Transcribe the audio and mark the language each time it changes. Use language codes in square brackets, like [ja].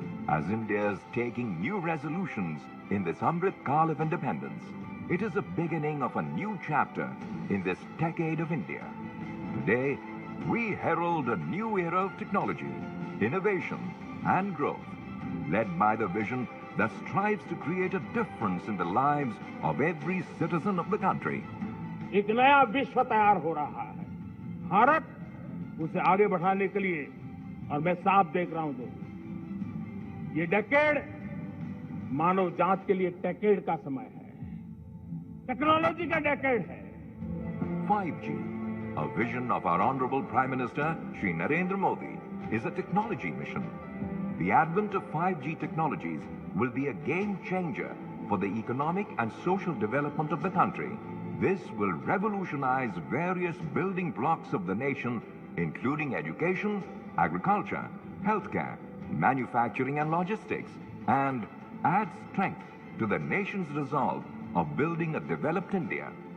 [en] As India is taking new resolutions in this Amrit Kaal of independence, it is a beginning of a new chapter in this decade of India. Today, we herald a new era of technology, innovation, and growth, led by the vision that strives to create a difference in the lives of every citizen of the country. [hi] एक नया विश्व तैयार हो रहा है। भारत उसे आगे बढ़ाने के लिए, और मैं साफ देख रहा हूं दोस्तों, ये डेकेड मानव जांच के लिए डेकेड का समय है, टेक्नोलॉजी का डेकेड है। [en] 5G, a vision of our Honorable Prime Minister Shri Narendra Modi, is a technology mission. The advent of 5G technologies will be a game changer for the economic and social development of the country. This will revolutionize various building blocks of the nation, including education, agriculture, healthcare, manufacturing and logistics, and add strength to the nation's resolve of building a developed India.